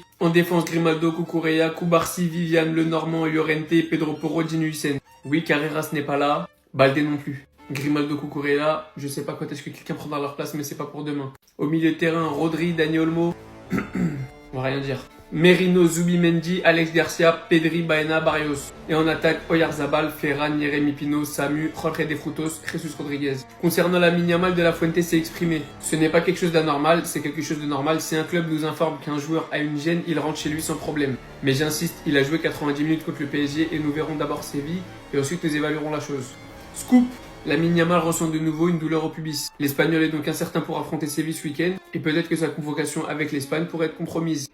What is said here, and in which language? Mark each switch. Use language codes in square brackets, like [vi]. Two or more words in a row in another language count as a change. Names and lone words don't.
[fr] En défense, Grimaldo, Cucurella, Cubarsí, Viviane, Lenormand, Llorente, Pedro Porro, Dini Hussein. Oui, Carreras n'est pas là. Balde non plus. Grimaldo, Cucurella, je sais pas quand est-ce que quelqu'un prendra leur place, mais c'est pas pour demain. Au milieu de terrain, Rodri, Dani Olmo. On va rien dire. Merino, Zubimendi, Alex Garcia, Pedri, Baena, Barrios. Et en attaque, Oyarzabal, Ferran, Yeremi Pino, Samu, Jorge de Frutos, Jesus Rodriguez. Concernant Lamine Yamal, De La Fuente s'est exprimé. Ce n'est pas quelque chose d'anormal, c'est quelque chose de normal. Si un club nous informe qu'un joueur a une gêne, il rentre chez lui sans problème. Mais j'insiste, il a joué 90 minutes contre le PSG et nous verrons d'abord Séville et ensuite nous évaluerons la chose. Scoop! Lamine Yamal ressent de nouveau une douleur au pubis. L'Espagnol est donc incertain pour affronter Séville ce week-end et peut-être que sa convocation avec l'Espagne pourrait être compromise.